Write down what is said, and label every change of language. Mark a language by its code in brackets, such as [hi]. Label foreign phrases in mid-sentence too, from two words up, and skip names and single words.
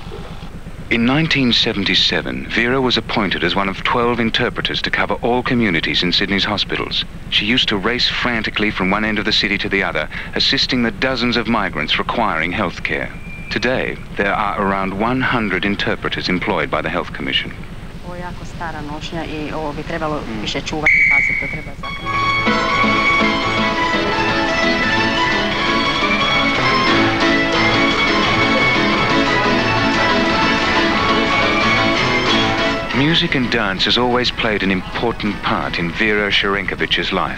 [en] In 1977, Vera was appointed as one of 12 interpreters to cover all communities in Sydney's hospitals. She used to race frantically from one end of the city to the other, assisting the dozens of migrants requiring health care. Today, there are around 100 interpreters employed by the Health Commission. [hr] Jako stara nošnja I ovo bi trebalo više čuvati, paziti, to treba zakriti. [en] Music and dance has always played an important part in Vera Crvenkovic's life.